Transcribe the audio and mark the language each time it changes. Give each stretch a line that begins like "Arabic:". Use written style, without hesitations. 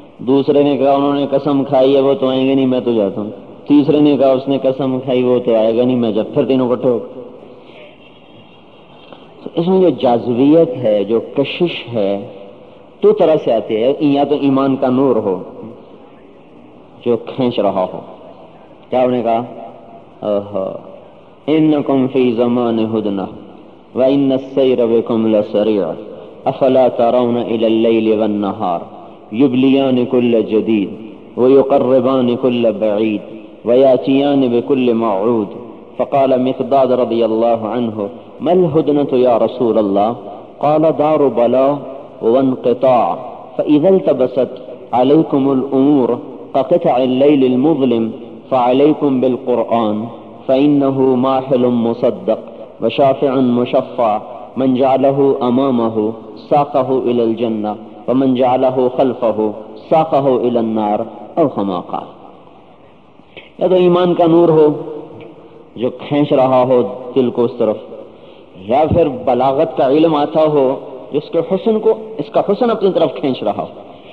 Urdu: دوسرے نے کہا انہوں نے قسم کھائی ہے وہ تو آئیں گے نہیں میں تو جاتا ہوں. تیسرے نے کہا اس نے قسم کھائی وہ تو آئے گا نہیں میں جب. پھر تینوں کٹھے ہو. اس میں جو جازویت ہے, جو کشش ہے, تو طرح سے آتی ہے, یا تو ایمان کا نور ہو جو کھینچ رہا ہو. کیا انہوں نے کہا,
Arabic: انکم فی زمان ہدنہ وان السیر بکم لسریع افلا ترون الی اللیل والنہار یبلیان کل جدید ویقربان کل بعید ویاتیان بکل موعود فقال مقداد رضی اللہ عنہ ما الهدنة يا رسول الله قال دار بلاء وانقطاع فإذا التبست عليكم الأمور كقطع الليل المظلم فعليكم بالقرآن فإنه ماحل مصدق وشافع مشفع من جعله أمامه ساقه إلى الجنة ومن جعله خلفه ساقه إلى النار أو كما قال.
Urdu: يا تو ایمان کا نور ہو جو کھینچ رہا ہو دل کو اس طرف, یا پھر بلاغت کا علم آتا ہو جس کے حسن کو اس کا حسن اپنی طرف کھینچ رہا ہو.